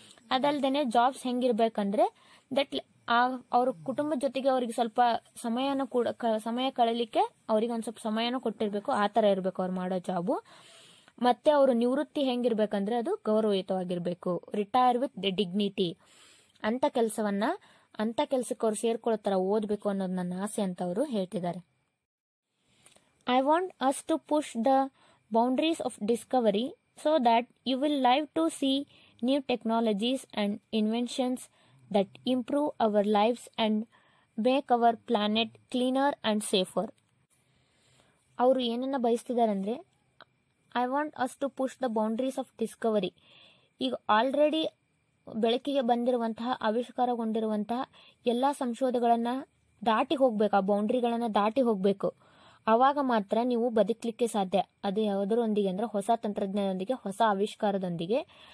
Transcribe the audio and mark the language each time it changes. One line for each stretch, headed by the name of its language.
Kannada: ಅದಲ್ದೇನೆ jobs ಹೆಂಗಿರ್ಬೇಕಂದ್ರೆ that ಅವ್ರ ಕುಟುಂಬದ ಜೊತೆಗೆ ಅವ್ರಿಗೆ ಸ್ವಲ್ಪ ಸಮಯ ಕಳಲಿಕ್ಕೆ ಅವ್ರಿಗೆ ಒಂದ್ ಸ್ವಲ್ಪ ಸಮಯನೂ ಕೊಟ್ಟಿರ್ಬೇಕು. ಆ ತರ ಇರ್ಬೇಕು ಅವ್ರು ಮಾಡೋ ಜಾಬು. ಮತ್ತೆ ಅವರು ನಿವೃತ್ತಿ ಹೆಂಗಿರ್ಬೇಕಂದ್ರೆ ಅದು ಗೌರವಯುತವಾಗಿರ್ಬೇಕು.
English: Retire with dignity.
Kannada: ಅಂತ ಕೆಲ್ಸಕ್ಕೆ ಅವ್ರು ಸೇರ್ಕೊಳ್ಳೋ ತರ ಓದ್ಬೇಕು ಅನ್ನೋದು ನನ್ನ ಆಸೆ ಅಂತ ಅವರು ಹೇಳ್ತಿದ್ದಾರೆ.
English: I want us to push the boundaries of discovery so that you will live to see new technologies and inventions that improve our lives and make our planet cleaner and safer.
Kannada: ಅವರು ಏನನ್ನ ಬಯಸ್ತಿದ್ದಾರೆ ಅಂದ್ರೆ
English: I want us to push the boundaries of discovery.
Kannada: ಈಗ already ಬೆಳಕಿಗೆ ಬಂದಿರುವಂತಹ ಆವಿಷ್ಕಾರಗೊಂಡಿರುವಂತಹ ಎಲ್ಲಾ ಸಂಶೋಧನೆಗಳನ್ನ ದಾಟಿ ಹೋಗ್ಬೇಕು, ಆ ಬೌಂಡ್ರಿಗಳನ್ನ ದಾಟಿ ಹೋಗ್ಬೇಕು. ಆವಾಗ ಮಾತ್ರ ನೀವು ಬದುಕಲಿಕ್ಕೆ ಸಾಧ್ಯ. ಅದು ಯಾವುದರೊಂದಿಗೆ ಅಂದ್ರೆ ಹೊಸ ತಂತ್ರಜ್ಞಾನದೊಂದಿಗೆ, ಹೊಸ ಆವಿಷ್ಕಾರದೊಂದಿಗೆ.